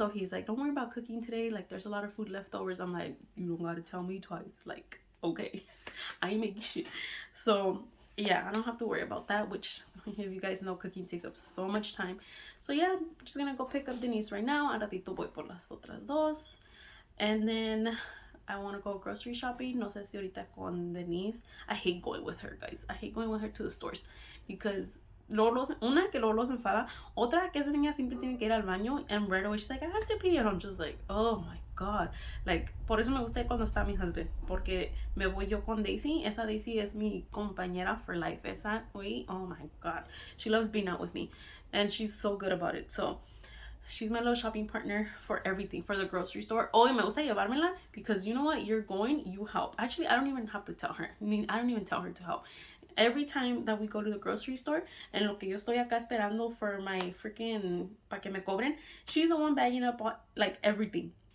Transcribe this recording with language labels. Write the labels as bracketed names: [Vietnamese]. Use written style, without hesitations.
[English] So he's like, don't worry about cooking today. Like, there's a lot of food leftovers. I'm like, you don't gotta tell me twice. Like, okay, I ain't making shit. So yeah, I don't have to worry about that, which if you guys know, cooking takes up so much time. So yeah, I'm just gonna go pick up Denise right now. [Spanish] Al ratito voy por las otras dos. [English] And then I want to go grocery shopping. [Spanish] No sé si ahorita con Denise. [English] I hate going with her, guys. I hate going with her to the stores because [Spanish] una que luego los enfada. Otra que esa niña siempre tiene que ir al baño [English] and right away she's like, I have to pee. And I'm just like, oh my God. [Spanish] Like, por eso me gusta ir cuando está mi husband. Porque me voy yo con Daisy. Esa Daisy es mi compañera [English] for life. Esa, wait, oh my God. She loves being out with me. And she's so good about it. So she's my little shopping partner for everything, for the grocery store. Oh, [Spanish] y me gusta llevármela [English] because you know what? You're going, you help. Actually, I don't even have to tell her. I don't even tell her to help. Every time that we go to the grocery store, [Spanish] en lo que yo estoy acá esperando [English] for my freaking, [Spanish] pa que me cobren, [English] she's the one bagging up like everything.